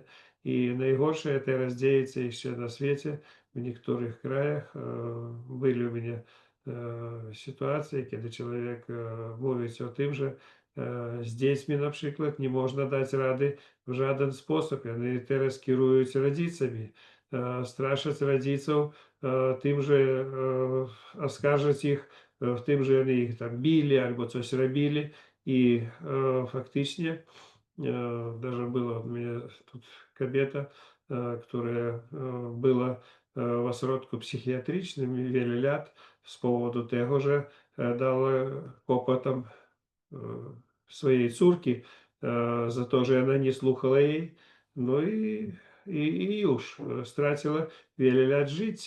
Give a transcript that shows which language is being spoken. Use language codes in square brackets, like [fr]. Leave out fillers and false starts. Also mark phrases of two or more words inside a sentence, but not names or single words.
[pl] I najgorsze teraz dzieje się jeszcze na świecie, w niektórych krajach byli u mnie sytuacje, kiedy człowiek mówi o tym, że z dziećmi na przykład nie można dać rady w żaden sposób. Oni teraz kierują rodzicami, straszać rodziców tym, że oskarżać ich w tym, że oni ich tam bili albo coś robili i faktycznie [ru] даже была у меня тут [pl] kobieta, która była w ośrodku psychiatrycznym wiele lat z powodu tego, że dała kłopotom swojej córki za to, że ona nie słuchała jej. No i już straciła wiele lat życia.